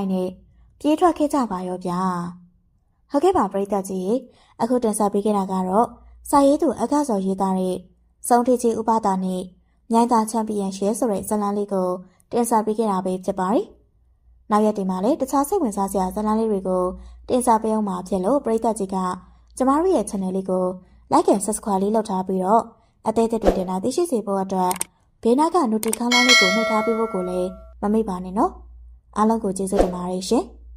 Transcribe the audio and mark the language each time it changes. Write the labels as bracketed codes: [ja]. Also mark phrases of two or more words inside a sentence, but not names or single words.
[my] ပိုင်းနဲ့ပြေးထွက်ခဲ့ကြပါရောဗျာဟုတ်ကဲ့ပါပရိသတ်ကြီးအခုတင်ဆက်ပေးခဲ့တာကတော့စာရေးသူအခါစော် ရေးသားတဲ့စုံထီချီဥပဒါနဲ့မြိုင်းသားချန်ပီယံရှယ်ဆိုတဲ့ဇာတ်လမ်းလေးကိုတင်ဆက်ပေးခဲ့တာပဲဖြစ်ပါတယ်နောက်ရက်ဒီမှာလည်းတခြားစိတ်ဝင်စားစရာဇာတ်လမ်းလေးတွေကိုတင်ဆက်ပေးအောင်မှာဖြစ်လို့ပရိသတ်ကြီးကကျမတို့ရဲ့ channel လေးကို [en] like and subscribe [my] လေးလုပ်ထားပြီးတော့အသေးသေးတွေတင်လာသိရှိစေဖို့အတွက်ဘေးနားက notification လေးကိုနှိပ်ထားပေးဖို့ကိုလည်းမမေ့ပါနဲ့နော်အားလုံးကိုကျေးဇူးတင်ပါတယ်ရှင်